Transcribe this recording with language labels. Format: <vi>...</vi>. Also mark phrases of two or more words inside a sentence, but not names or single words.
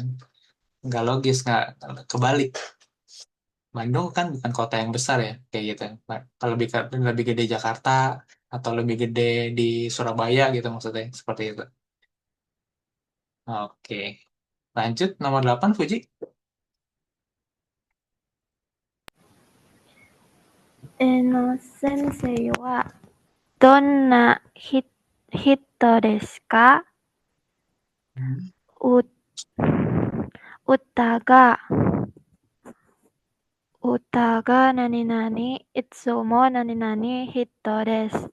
<id>Nggak logis, nggak kebalik. Bandung kan bukan kota yang besar ya, kayak gitu. Kalau lebih gede Jakarta atau lebih gede di Surabaya gitu maksudnya, seperti itu. Oke, lanjut nomor 8 Fuji.</id> <ja>先生はどんな人ですか？ Hmm. う歌が、歌が何々、いつも何々人です。</ja>